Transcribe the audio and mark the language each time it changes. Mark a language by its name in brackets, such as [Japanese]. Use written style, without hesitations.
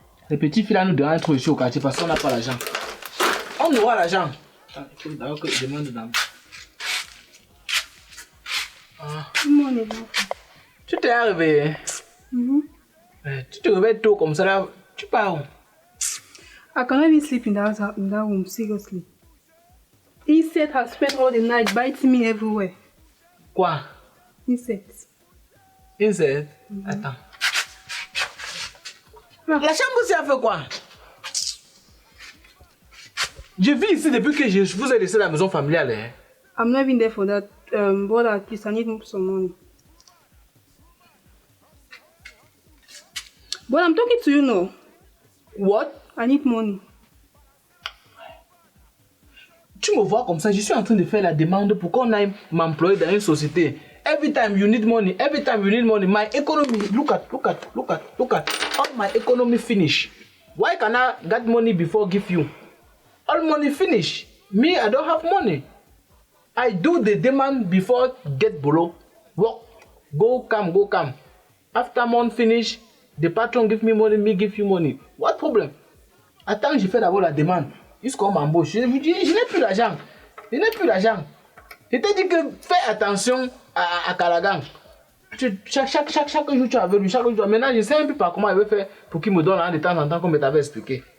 [French] Les petits filles là nous dérangent trop ici au quartier parce qu'on n'a pas l'argent. On aura l'argent. Il faut d'abord que je demande d'emploi. Tu t'es réveillé? Tu te réveilles tôt comme ça là, tu pars où? [English] I cannot even sleep in that room, seriously. Insects have spent all the night biting me everywhere. [French] Quoi? [English] Insects. Insects? [French] Attends. La chambre aussi a fait quoi? Je vis ici depuis que je vous ai laissé la maison familiale. Hein? [English] I'm not even there for that, but at least I need some money. But I'm talking to you now. What? I need money. [French] Tu me vois comme ça, je suis en train de faire la demande pour qu'on aille m'employer dans une société. [English] Every time you need money, my economy, look at. All my economy finish. Why can I get money before give you? All money finish. Me, I don't have money. I do the demand before get below. Work, go come. After month finish, the patron give me money, me give you money. What problem? [French] Attends, j'ai fait d'abord la demande. Jusqu'à m'embauche. Je n'ai plus d'argent. Je t'ai dit que fais attention à Calagan. Chaque jour tu avais lu, chaque jour. Maintenant, je ne sais même plus pas comment il veut faire pour qu'il me donne de temps en temps comme je t'avais expliqué.